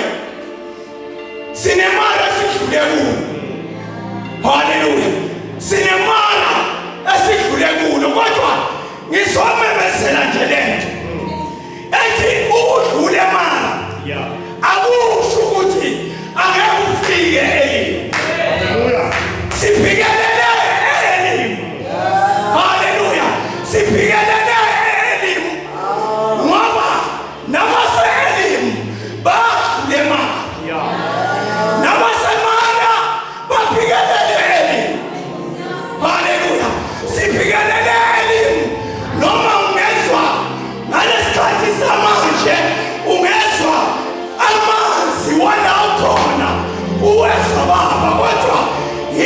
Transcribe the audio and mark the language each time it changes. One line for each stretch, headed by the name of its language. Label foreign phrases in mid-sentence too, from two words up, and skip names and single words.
Zulu: Sinemara sidlule kulo. Haleluya. Sinemara esidlule kulo kodwa ngizomemezela nje lento. Ethi udlule mara. Akusho ukuthi angeke ufike Elimu. Haleluya. Sifikelele Elimu. Haleluya. Sifikelele Elimu. Ngoba nabase-Elimu badlule mara. Nabasemana bafikelele Elimu. Haleluya. Sifikelele Elimu. Noma ungezwa ngalesikhathi samanje ungezwa amanzi wala ukhona uwezwa baba kodwa